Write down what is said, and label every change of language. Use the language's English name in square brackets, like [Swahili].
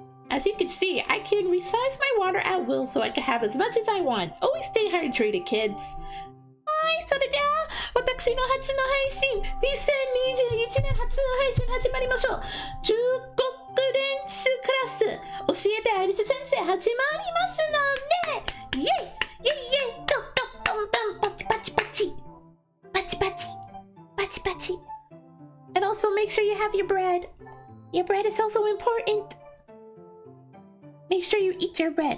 [English] As you can see, I can resize my water at will so I can have as much as I want. Always stay hydrated, kids. [Japanese] はい、それでは私の初の配信、2021年初の配信始まりましょう。中国練習クラス、教えてアイリス先生始まりますので、イエイイエイイエイドドドンドンパチパチパチパチパチパチパチ [English] And also make sure you have your bread. Your bread is also important. Make sure you eat your bread.